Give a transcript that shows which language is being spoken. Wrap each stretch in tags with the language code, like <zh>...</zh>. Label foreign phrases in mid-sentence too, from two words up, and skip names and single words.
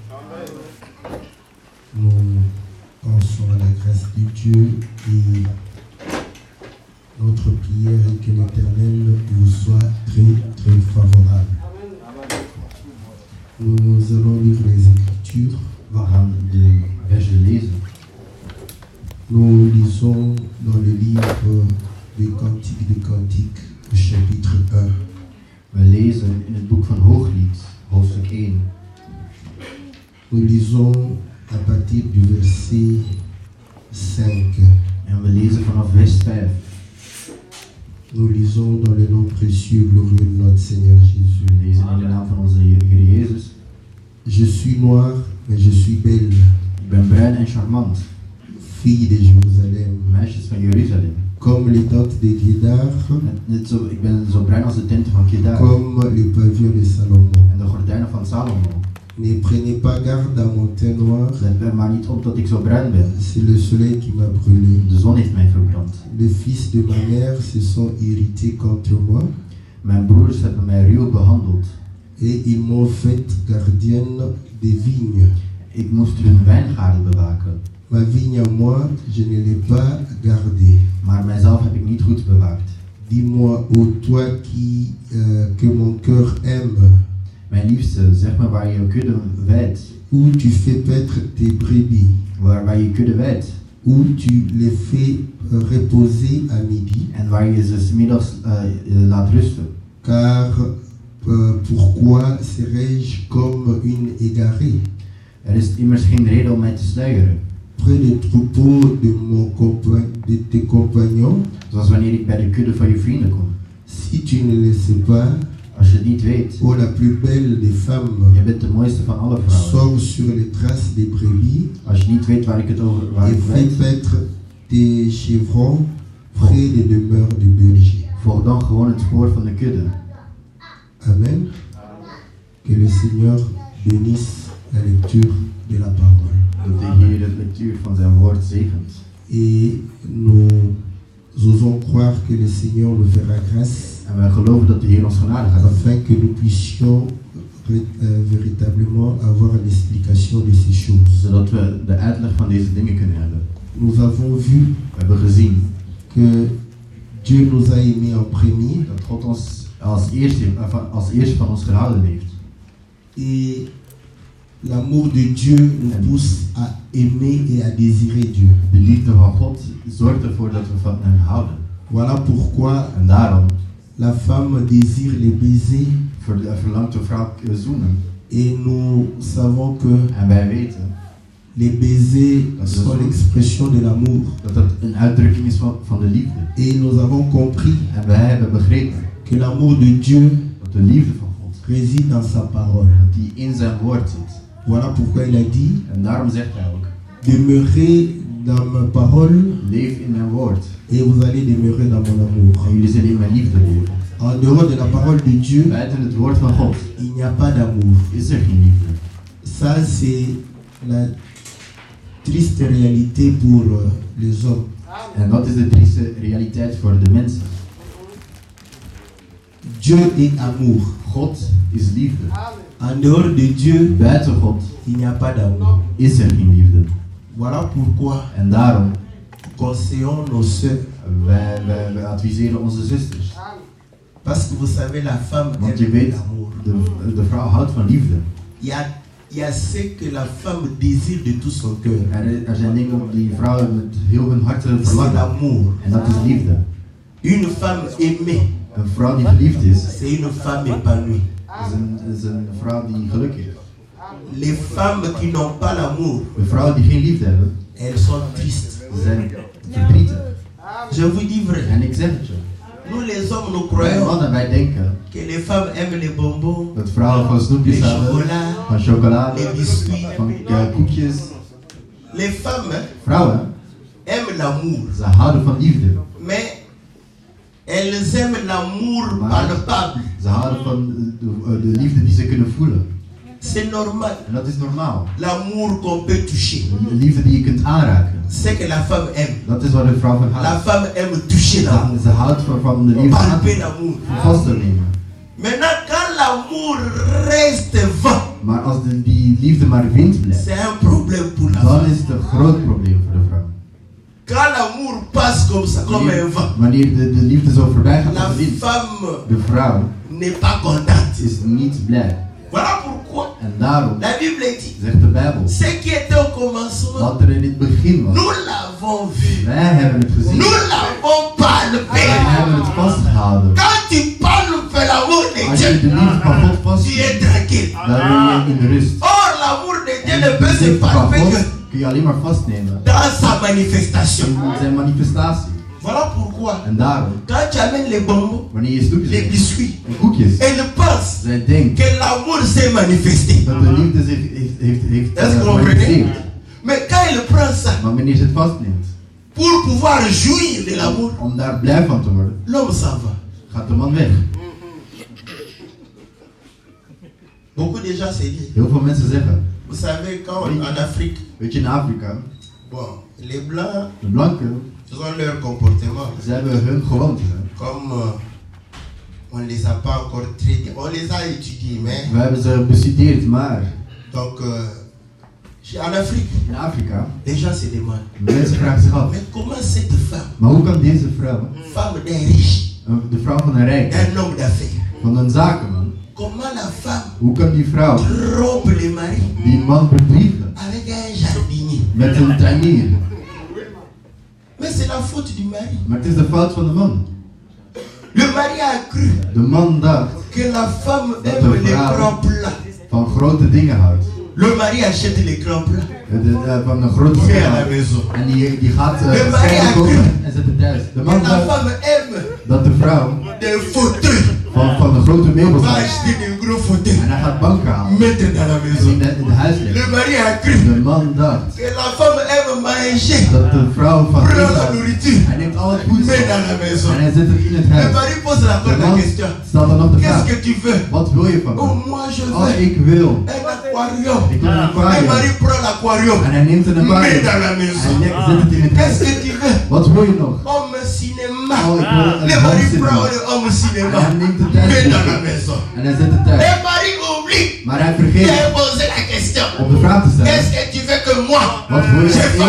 <fr>Nous pensons à la grâce de Dieu et notre prière est que l'Éternel vous soit très très favorable. Nous allons lire les Écritures.</fr> <nl>We gaan de versen lezen.</nl> <fr>Nous lisons dans le livre des Cantiques des Cantiques, au chapitre 1.</fr> <nl>We lezen in het boek van Hooglied, hoofdstuk 1.</nl> <fr>Nous lisons à partir du verset 5.</fr> <nl>En we lezen vanaf vers 5.</nl> <fr>Nous lisons dans le nom précieux et glorieux de notre Seigneur Jésus.</fr> <nl>We lezen in de naam van onze Heer Jezus.</nl> <fr>Je suis noire, mais je suis belle,</fr> <nl>Ik ben bruin en charmant,</nl> <fr>fille de Jérusalem.</fr> <nl>meisjes van Jeruzalem.</nl> <fr>Comme les tentes de Kédar,</fr> <nl>Net zo, ik ben zo bruin als de tenten van Kedar</nl> <fr>comme le pavillon de Salomon.</fr> <nl>en de gordijnen van Salomo.</nl> <fr>Ne prenez pas garde à mon teint noir,</fr> <nl>Let er maar niet op dat ik zo bruin ben.</nl> <fr>c'est le soleil qui m'a brûlé.</fr> <nl>De zon heeft mij verbrand.</nl> <fr>Les fils de ma mère se sont irrités contre moi</fr> <nl>Mijn broers hebben mij ruw behandeld.</nl> <fr>et ils m'ont fait gardienne des vignes.</fr> <nl>Ik moest hun wijngaarden bewaken,</nl> <fr>Ma vigne à moi, je ne l'ai pas gardée.</fr> <nl>maar mijzelf heb ik niet goed bewaakt.</nl> <fr>Dis-moi, ô toi que mon cœur aime,</fr> <nl>Mijn liefste, zeg me waar je je kudde wijdt,</nl> <fr>où tu fais paître tes brebis,</fr> <nl>waar je kudde wijdt</nl> <fr>où tu les fais reposer à midi,</fr> <nl>en waar je ze 's middags laat rusten.</nl> <fr>car pourquoi serais-je comme une égarée</fr> <nl>Er is immers geen reden om mij te sluieren,</nl> <fr>près des troupeaux de tes compagnons?</fr> <nl>zoals wanneer ik bij de kudde van je vrienden kom.</nl> <fr>Si tu ne le sais pas,</fr> <nl>Als je het niet weet,</nl> <fr>ô la plus belle des femmes,</fr> <nl>je bent de mooiste van alle vrouwen.</nl> <fr>sors sur les traces des brebis</fr> <nl>Als je niet weet waar ik het over</nl> <fr>et fais</fr> <nl>weet,</nl> <fr>paître tes chevrons près des demeures du berger.</fr> <nl>volg dan gewoon het spoor van de kudde.</nl> <fr>Amen. Que le Seigneur bénisse la lecture de la parole.</fr> <nl>Dat de Heer de lectuur van zijn woord zegent.</nl> <fr>Et nous osons croire que le Seigneur nous fera grâce</fr> <nl>En wij geloven dat de Heer ons genade gaat geven,</nl> <fr>afin que nous puissions véritablement avoir l'explication de ces choses.</fr> <nl>zodat we de uitleg van deze dingen kunnen hebben.</nl> <fr>Nous avons vu</fr> <nl>We hebben gezien</nl> <fr>que Dieu nous a aimés en premier</fr> <nl>dat God ons als eerste van ons gehouden heeft.</nl> <fr>et l'amour de Dieu nous pousse à aimer et à désirer Dieu.</fr> <nl>De liefde van God zorgt ervoor dat we van hem houden.</nl> <fr>Voilà pourquoi</fr> <nl>En daarom</nl> <fr>la femme désire les baisers</fr> <nl>verlangt de vrouw zoenen.</nl> <fr>et nous savons que</fr> <nl>En wij weten</nl> <fr>les baisers sont l'expression de l'amour.</fr> <nl>dat dat een uitdrukking is van de liefde.</nl> <fr>Et nous avons compris</fr> <nl>En wij hebben begrepen</nl> <fr>que l'amour de Dieu</fr> <nl>dat de liefde van God,</nl> <fr>réside dans sa parole.</fr> <nl>dat die in zijn woord zit.</nl> <fr>Voilà pourquoi il a dit,</fr> <nl>En daarom zegt hij ook,</nl> <fr>demeurez dans ma parole</fr> <nl>leef in mijn woord.</nl> <fr>et vous allez demeurer dans mon amour.</fr> <nl>En jullie zullen in mijn liefde leven.</nl> <fr>En dehors de la parole de Dieu,</fr> <nl>Buiten het woord van God</nl> <fr>il n'y a pas d'amour.</fr> <nl>is er geen liefde.</nl> <fr>Ça, c'est la triste réalité pour les hommes.</fr> <nl>En dat is de trieste realiteit voor de mensen.</nl> <fr>Dieu est amour.</fr> <nl>God is liefde.</nl> <fr>En dehors de Dieu,</fr> <nl>Buiten God</nl> <fr>il n'y a pas d'amour.</fr> <nl>is er geen liefde.</nl> <fr>Voilà pourquoi</fr> <nl>En daarom,</nl> <fr>conseillons nos sœurs.</fr> <nl>wij adviseren onze zusters.</nl> <fr>Parce que vous savez, la femme</fr> <nl>Want je</nl> <fr>aime</fr> <nl>weet,</nl> <fr>l'amour.</fr> <nl>de vrouw houdt van liefde.</nl> <fr>Il y a ce que la femme désire de tout son cœur.</fr> <nl>Er zijn dingen die vrouwen met heel hun hart</nl> <fr>C'est</fr> <nl>verlangen.</nl> <fr>l'amour.</fr> <nl>En dat is liefde.</nl> <fr>Une femme aimée,</fr> <nl>Een vrouw die verliefd is,</nl> <fr>c'est une femme épanouie.</fr> <nl>is een vrouw die geluk heeft.</nl> <fr>Les femmes qui n'ont pas l'amour,</fr> <nl>De vrouwen die geen liefde hebben,</nl> <fr>elles sont tristes.</fr> <nl>zijn verdrietig.</nl> <fr>Je vous dis vrai.</fr> <nl>En ik zeg het je.</nl> <fr>Nous les hommes, nous</fr> <nl>Wij</nl> <fr>croyons</fr> <nl>mannen, wij denken</nl> <fr>que les femmes aiment les bonbons,</fr> <nl>dat vrouwen van</nl> <fr>les</fr> <nl>snoepjes houden,</nl> <fr>chocolats,</fr> <nl>van chocolade,</nl> <fr>les biscuits.</fr> <nl>van koekjes.</nl> <fr>Les femmes</fr> <nl>Vrouwen,</nl> <fr>aiment l'amour,</fr> <nl>ze houden van liefde.</nl> <fr>mais elles aiment l'amour palpable.</fr> <nl>Ze houden van de liefde die ze kunnen voelen.</nl> <fr>C'est normal.</fr> <nl>En dat is normaal.</nl> <fr>L'amour qu'on peut toucher.</fr> <nl>De liefde die je kunt aanraken.</nl> <fr>C'est que la femme aime.</fr> <nl>Dat is wat een vrouw van</nl> <fr>La</fr> <nl>houdt.</nl> <fr>femme aime toucher l'amour.</fr> <nl>Ze houdt van de liefde aan</nl> <fr>Palper l'amour.</fr> <nl>vast te nemen.</nl> <fr>Maintenant, quand l'amour reste vain,</fr> <nl>Maar als die liefde maar wind blijft,</nl> <fr>c'est un problème pour la</fr> <nl>dan</nl> <fr>femme.</fr> <nl>is het een groot probleem voor de vrouw.</nl> <fr>Quand l'amour passe comme ça, comme un vent,</fr> <nl>Wanneer de liefde zo voorbij gaat</nl> <fr>la</fr> <nl>als de wind,</nl> <fr>femme</fr> <nl>de vrouw</nl> <fr>n'est pas contente.</fr> <nl>is niet blij.</nl> <fr>Voilà pourquoi</fr> <nl>En daarom</nl> <fr>la Bible dit,</fr> <nl>zegt de Bijbel,</nl> <fr>ce qui était au commencement,</fr> <nl>wat er in het begin was,</nl> <fr>nous l'avons vu,</fr> <nl>wij hebben het gezien.</nl> <fr>nous l'avons palpé.</fr> <nl>Wij hebben het vastgehouden.</nl> <fr>Quand tu palpes l'amour de</fr> <nl>Als je de</nl> <fr>Dieu,</fr> <nl>liefde van God</nl> <fr>tu</fr> <nl>vasthoudt,</nl> <fr>es tranquille.</fr> <nl>dan ben je in de rust.</nl> <fr>Or, l'amour de Dieu</fr> <nl>En</nl> <fr>ne</fr> <nl>de</nl> <fr>peut se</fr> <nl>liefde van</nl> <fr>palper</fr> <nl>God</nl> <fr>que</fr> <nl>kun je alleen maar vastnemen</nl> <fr>dans sa manifestation.</fr> <nl>in zijn manifestatie.</nl> <fr>Voilà pourquoi,</fr> <nl>En daarom,</nl> <fr>quand tu amènes les bonbons,</fr> <nl>wanneer je snoepjes</nl> <fr>les</fr> <nl>eet</nl> <fr>biscuits,</fr> <nl>en koekjes,</nl> <fr>elle pense</fr> <nl>zij denkt</nl> <fr>que l'amour s'est manifesté.</fr> <nl>dat de liefde zich heeft</nl> <fr>Est-ce que vous comprenez?</fr> <nl>gemanifesteerd.</nl> <fr>Mais quand elle prend ça,</fr> <nl>Maar wanneer ze het vastneemt,</nl> <fr>pour pouvoir jouir de l'amour,</fr> <nl>om daar blij van te worden,</nl> <fr>l'homme s'en va.</fr> <nl>gaat de man weg.</nl> <fr>Beaucoup de gens se disent,</fr> <nl>Heel veel mensen zeggen,</nl> <fr>vous savez, quand en Afrique,</fr> <nl>weet je, in Afrika,</nl> <fr>bon, les blancs,</fr> <nl>de blanken,</nl> <fr>ils ont leur comportement.</fr> <nl>ze hebben hun gewoontes. Hè.</nl> <fr>Comme on ne les a pas encore très bien, on les a étudiés, mais</fr> <nl>We hebben ze bestudeerd, maar</nl> <fr>donc en Afrique,</fr> <nl>in Afrika,</nl> <fr>les gens se demandent,</fr> <nl>mensen vragen zich af,</nl> <fr>mais comment cette femme,</fr> <nl>maar hoe kan deze vrouw,</nl> <fr>femme d'un riche,</fr> <nl>de vrouw van een rijk,</nl> <fr>d'un homme d'affaires,</fr> <nl>van een zakenman,</nl> <fr>comment la femme</fr> <nl>hoe kan die vrouw</nl> <fr>trompe le mari</fr> <nl>die man bedriegen</nl> <fr>avec un jardinier?</fr> <nl>met een tuinier?</nl> <fr>Mais c'est la faute du mari.</fr> <nl>Maar het is de fout van de man.</nl> <fr>Le mari a cru</fr> <nl>De man dacht</nl> <fr>que la femme</fr> <nl>Dat</nl> <fr>aime</fr> <nl>de</nl> <fr>les</fr> <nl>vrouw</nl> <fr>grands plats.</fr> <nl>van grote dingen houdt.</nl> <fr>Le mari achète les grands plats.</fr> <nl>Van een grote</nl> <fr>Pour à la</fr> <nl>schaal.</nl> <fr>maison.</fr> <nl>En die gaat De man schijnen</nl> <fr>a</fr> <nl>kopen</nl> <fr>cru.</fr> <nl>en zet het thuis. De</nl> <fr>Et</fr> <nl>man</nl> <fr>la</fr> <nl>dacht</nl> <fr>femme aime</fr> <nl>dat de vrouw</nl> <fr>des fauteuils.</fr> <nl>van de grote meubels</nl> <fr>Va</fr> <nl>houdt.</nl> <fr>acheter des gros fauteuils.</fr> <nl>En hij gaat banken halen.</nl> <fr>Mettre dans la</fr> <nl>En</nl> <fr>maison.</fr> <nl>in de huis</nl> <fr>Le</fr> <nl>leggen.</nl> <fr>mari a cru</fr> <nl>De man dacht</nl> <fr>que la femme aime manger.</fr> <nl>dat de vrouw van</nl> <fr>Prend</fr> <nl>eten</nl> <fr>la</fr> <nl>houdt.</nl> <fr>nourriture.</fr> <nl>Hij neemt al het goed</nl> <fr>Met dans la maison.</fr> <nl>en hij zet het in het</nl> <fr>Le</fr> <nl>huis.</nl> <fr>mari pose</fr> <nl>De</nl> <fr>encore la</fr> <nl>man</nl> <fr>question.</fr> <nl>stelt dan nog de</nl> <fr>Qu'est-ce</fr> <nl>vraag.</nl> <fr>que tu veux?</fr> <nl>Wat wil je van</nl> <fr>Oh,</fr> <nl>me?</nl> <fr>moi je</fr> <nl>Oh,</nl> <fr>veux</fr> <nl>ik wil.</nl> <fr>un aquarium.</fr> <nl>Ik wil een</nl> <fr>Le</fr> <nl>aquarium.</nl> <fr>mari prend l'aquarium.</fr> <nl>En hij neemt een</nl> <fr>Met</fr> <nl>aquarium.</nl> <fr>dans la</fr> <nl>Hij</nl> <fr>maison.</fr> <nl>zet het in het</nl> <fr>Qu'est-ce</fr> <nl>huis.</nl> <fr>que tu veux?</fr> <nl>Wat wil je nog?</nl> <fr>Homme cinéma.</fr> <nl>Oh, ik wil</nl> <fr>Le</fr> <nl>een</nl> <fr>mari</fr> <nl>homcinema.</nl> <fr>prend le homme cinéma.</fr> <nl>En hij neemt het thuis.</nl> <fr>Met dans la maison.</fr> <nl>En hij zet het thuis.</nl> <fr>Le mari oublie</fr> <nl>Maar hij</nl> <fr>de</fr> <nl>vergeet</nl> <fr>poser la question.</fr> <nl>om de vraag te stellen.</nl> <fr>Qu'est-ce que tu veux que moi</fr> <nl>Wat wil</nl> <fr>je</fr> <nl>je</nl>